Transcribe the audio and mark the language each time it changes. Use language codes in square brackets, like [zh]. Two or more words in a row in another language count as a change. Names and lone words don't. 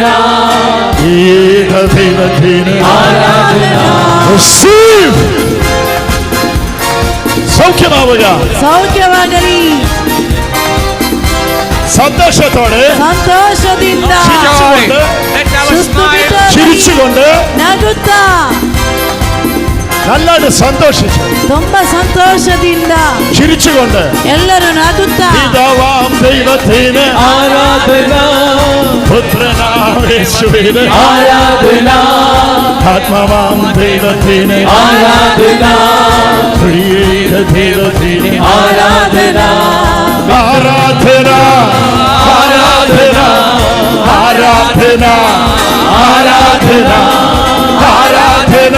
[ml] ഏക ദൈവത്തിന് [kn] ಆರಾಧನ. [ml] Receive. സൗഖ്യമാവുക, [kn] ಸೌಖ್ಯವಾಗಲಿ, [ml] സന്തോഷത്തോടെ [kn] ಸಂತೋಷದಿಂದ [ml] ചിരിച്ചുകൊണ്ട് [en] Let our smile, [ml] ചിരിച്ചുകൊണ്ട് [kn] ನಗುತ್ತಾ [ml] നല്ലത് സന്തോഷിച്ച് [kn] ತುಂಬಾ ಸಂತೋಷದಿಂದ [ml] ചിരിച്ചുകൊണ്ട് [kn] ಎಲ್ಲರೂ ನಗುತ್ತಾ [ml] പിതാവാം ദൈവത്തിന് [kn] ಆರಾಧನ, [ml] പുത്രനാം യേശുവിന് [kn] ಆರಾಧನ, [ml] ആത്മാവാം ദൈവത്തിന് [kn] ಆರಾಧನ, [ml] ത്രിയേക ദൈവത്തിന് [kn] ಆರಾಧನ, [ml] ആരാധന ആരാധന ആരാധന ആരാധന ആരാധന